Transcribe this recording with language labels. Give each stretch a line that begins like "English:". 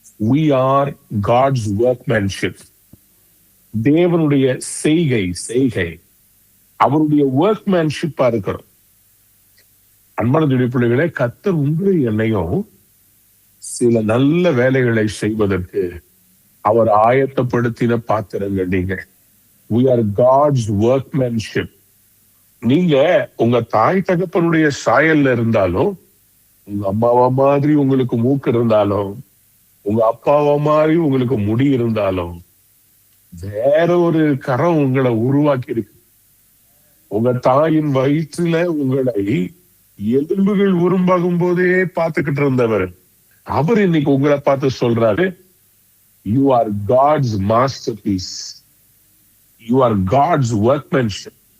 English: We are God's workmanship.
Tamil: தேவனுடைய செய்கை அவருடைய ஒர்க்மேன்ஷிப்பா இருக்கிறோம். அன்பான பிள்ளைகளே, கர்த்தர் உங்களை என்னையும் சில நல்ல வேலைகளை செய்வதற்கு அவர் ஆயத்தப்படுத்தின பாத்திரங்கள் நீங்க.
English: We are God's workmanship.
Tamil: நீங்க உங்க தாய் தகப்பனுடைய சாயல்ல இருந்தாலும், உங்க அம்மாவா மாதிரி உங்களுக்கு மூக்கு இருந்தாலும், உங்க அப்பாவா மாதிரி உங்களுக்கு முடி இருந்தாலும், வேற ஒரு கரம் உங்களை உருவாக்கி இருக்கு. உங்க தாயின் வயிற்றுல உங்களை எலும்புகள் உருவாகும் போதே பார்த்துக்கிட்டு இருந்தவர் அவர் இன்னைக்கு உங்களை பார்த்து சொல்றாரு,
English: You are God's masterpiece, you are God's workmanship.